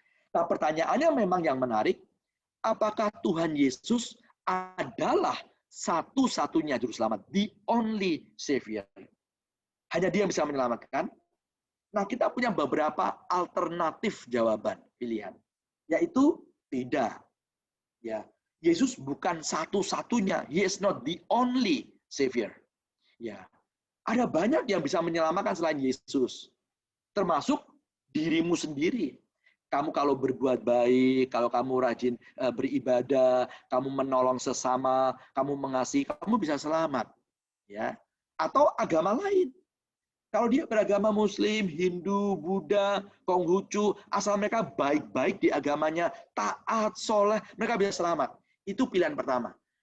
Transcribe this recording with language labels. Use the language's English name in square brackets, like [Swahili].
[Indonesian] Nah, pertanyaannya memang yang menarik, apakah Tuhan Yesus adalah satu-satunya juru selamat? [English] The only Savior. [Indonesian] Hanya dia yang bisa menyelamatkan? Nah, kita punya beberapa alternatif jawaban, pilihan. Yaitu tidak. Ya, Yesus bukan satu-satunya. [English] He is not the only Savior. [Indonesian] Ya. Ada banyak yang bisa menyelamatkan selain Yesus. Termasuk dirimu sendiri. Kamu kalau berbuat baik, kalau kamu rajin beribadah, kamu menolong sesama, kamu mengasihi, kamu bisa selamat. Ya. Atau agama lain. Kalau dia beragama Muslim, Hindu, Buddha, Konghucu, asal mereka baik-baik di agamanya, taat, soleh, mereka bisa selamat. Itu pilihan pertama.